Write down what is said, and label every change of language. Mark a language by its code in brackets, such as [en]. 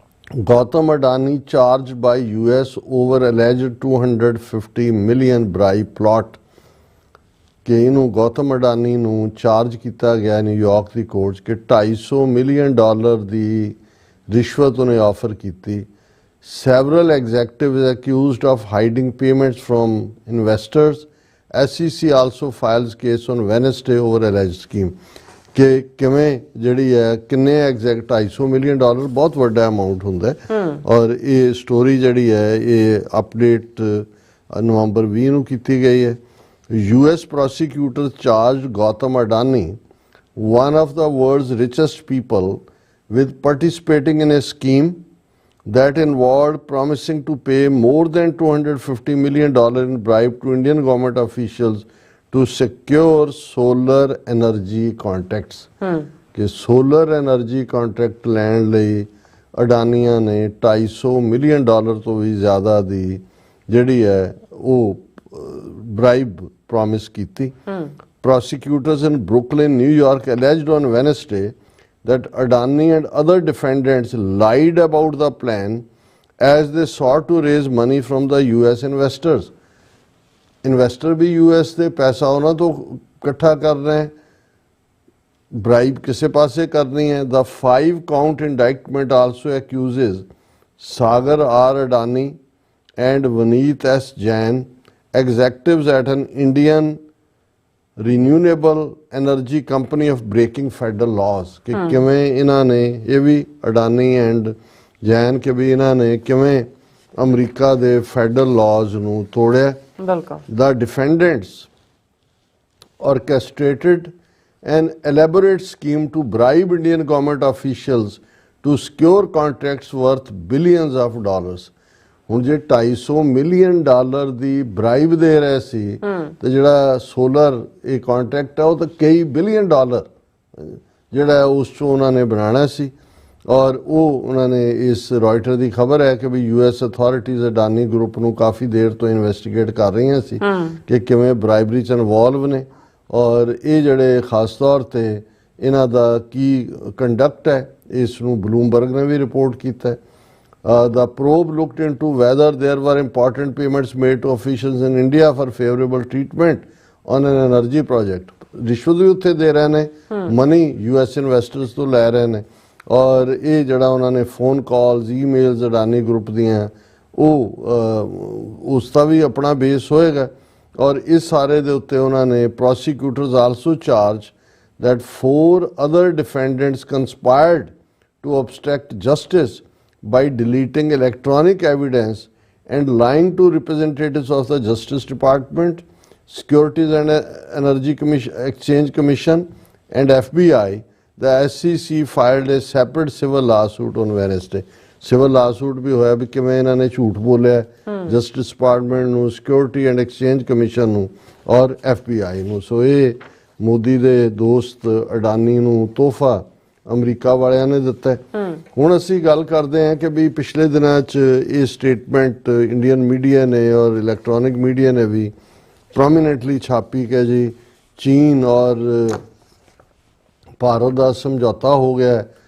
[en] Gautam Adani charged by US over alleged 250 million bribe plot [pa] ਕਿ ਇਹਨੂੰ ਗੌਤਮ ਅਡਾਨੀ ਨੂੰ charge ਕੀਤਾ ਗਿਆ ਨਿਊਯਾਰਕ ਦੀ ਕੋਰਟ 'ਚ ਕਿ $250 ਮਿਲੀਅਨ ਦੀ ਰਿਸ਼ਵਤ ਉਹਨੇ ਆਫਰ ਕੀਤੀ। [en] Several executives accused of hiding payments from investors. SEC also files case on Wednesday over alleged scheme [pa] ਕਿ ਕਿਵੇਂ ਜਿਹੜੀ ਹੈ ਕਿੰਨੇ ਐਗਜ਼ੈਕਟ $250 ਮਿਲੀਅਨ ਬਹੁਤ ਵੱਡਾ ਅਮਾਊਂਟ ਹੁੰਦਾ ਔਰ ਇਹ ਸਟੋਰੀ ਜਿਹੜੀ ਹੈ ਇਹ ਅਪਡੇਟ ਨਵੰਬਰ 20 ਨੂੰ ਕੀਤੀ ਗਈ ਹੈ। [en] US prosecutors charged Gautam Adani, one of the world's richest people, with participating in a scheme that involved promising to pay more than $250 million in bribe to Indian government officials to secure solar energy contracts [pa] ਕਿ solar energy contract ਲੈਣ ਲਈ ਅਡਾਨੀਆਂ ਨੇ $250 million ਤੋਂ ਵੀ ਜ਼ਿਆਦਾ ਦੀ ਜਿਹੜੀ ਹੈ ਉਹ bribe promise ਕੀਤੀ। [en] Prosecutors in Brooklyn, New York alleged on Wednesday that Adani and other defendants lied about the plan as they sought to raise money from the US investors. [pa] Investor we US ਦੇ ਪੈਸਾ ਉਹਨਾਂ ਤੋਂ ਇਕੱਠਾ ਕਰ ਰਹੇ, bribe ਕਿਸੇ ਪਾਸੇ ਕਰਨੀ ਹੈ। [en] The 5-count indictment also accuses Sagar R. Adani and Vineet S. Jain, executives at an Indian renewable energy company, of breaking federal laws [pa] ਕਿ ਕਿਵੇਂ ਇਹਨਾਂ ਨੇ ਇਹ ਵੀ ਅਡਾਨੀ ਐਂਡ ਜੈਨ ਕਿ ਵੀ ਇਹਨਾਂ ਨੇ ਕਿਵੇਂ ਅਮਰੀਕਾ ਦੇ ਫੈਡਰਲ ਲਾਜ਼ ਨੂੰ ਤੋੜਿਆ। [en] The defendants orchestrated an elaborate scheme to bribe Indian government officials to secure contracts worth billions of dollars. [pa] ਹੁਣ ਜੇ $250 ਮਿਲੀਅਨ ਦੀ ਬ੍ਰਾਈਬ ਦੇ ਰਹੇ ਸੀ ਤੇ ਜਿਹੜਾ ਸੋਲਰ ਇਹ ਕੰਟਰੈਕਟ ਹੈ ਉਹ ਤਾਂ ਕਈ ਬਿਲੀਅਨ ਡਾਲਰ ਜਿਹੜਾ ਉਸ ਚੋਂ ਉਹਨਾਂ ਨੇ ਬਣਾਉਣਾ ਸੀ ਔਰ ਉਹ ਉਹਨਾਂ ਨੇ ਇਸ ਰਾਇਟਰ ਦੀ ਖਬਰ ਹੈ ਕਿ ਵੀ US ਅਥਾਰਟੀਜ਼ ਅਡਾਨੀ ਗਰੁੱਪ ਨੂੰ ਕਾਫੀ ਦੇਰ ਤੋਂ ਇਨਵੈਸਟੀਗੇਟ ਕਰ ਰਹੀਆਂ ਸੀ ਕਿ ਕਿਵੇਂ ਬ੍ਰਾਈਬਰੀ 'ਚ ਇਨਵੋਲਵ ਨੇ ਔਰ ਇਹ ਜਿਹੜੇ ਖਾਸ ਤੌਰ 'ਤੇ ਇਹਨਾਂ ਦਾ ਕੀ ਕੰਡਕਟ ਹੈ ਇਸ ਨੂੰ ਬਲੂਮਬਰਗ ਨੇ ਵੀ ਰਿਪੋਰਟ ਕੀਤਾ। [en] The probe looked into whether there were important payments made to officials in India for favorable treatment on an energy project. [pa] ਰਿਸ਼ਵਤ ਵੀ ਉੱਥੇ ਦੇ ਰਹੇ ਨੇ, ਮਨੀ US ਇਨਵੈਸਟਰਸ ਤੋਂ ਲੈ ਰਹੇ ਨੇ ਔਰ ਇਹ ਜਿਹੜਾ ਉਹਨਾਂ ਨੇ ਫੋਨ ਕਾਲਸ ਈਮੇਲਸ ਅਡਾਨੀ ਗਰੁੱਪ ਦੀਆਂ ਉਹ ਉਸ ਦਾ ਵੀ ਆਪਣਾ ਬੇਸ ਹੋਏਗਾ ਔਰ ਇਸ ਸਾਰੇ ਦੇ ਉੱਤੇ ਉਹਨਾਂ ਨੇ [en] prosecutors also charged that 4 other defendants conspired to obstruct justice by deleting electronic evidence and lying to representatives of the Justice Department, Securities and Energy Exchange Commission and FBI. The SEC filed a separate civil lawsuit on Wednesday. [pa] Civil lawsuit भी होया भी किवें इन्हां ने झूठ बोलिया Justice Department ਨੂੰ, Security and Exchange Commission ਨੂੰ ਔਰ FBI ਨੂੰ। ਸੋ ਇਹ ਮੋਦੀ ਦੇ ਦੋਸਤ ਅਡਾਨੀ ਨੂੰ ਤੋਹਫਾ ਅਮਰੀਕਾ ਵਾਲਿਆਂ ਨੇ ਦਿੱਤਾ ਹੈ। ਹੁਣ ਅਸੀਂ ਗੱਲ ਕਰਦੇ ਹਾਂ ਕਿ ਵੀ ਪਿਛਲੇ ਦਿਨਾਂ 'ਚ ਇਹ ਸਟੇਟਮੈਂਟ ਇੰਡੀਅਨ ਮੀਡੀਆ ਨੇ ਔਰ ਇਲੈਕਟ੍ਰੋਨਿਕ ਮੀਡੀਆ ਨੇ ਵੀ ਪ੍ਰੋਮੀਨੈਂਟਲੀ ਛਾਪੀ ਕਿ ਜੀ ਚੀਨ ਔਰ ਭਾਰਤ ਦਾ ਸਮਝੌਤਾ ਹੋ ਗਿਆ।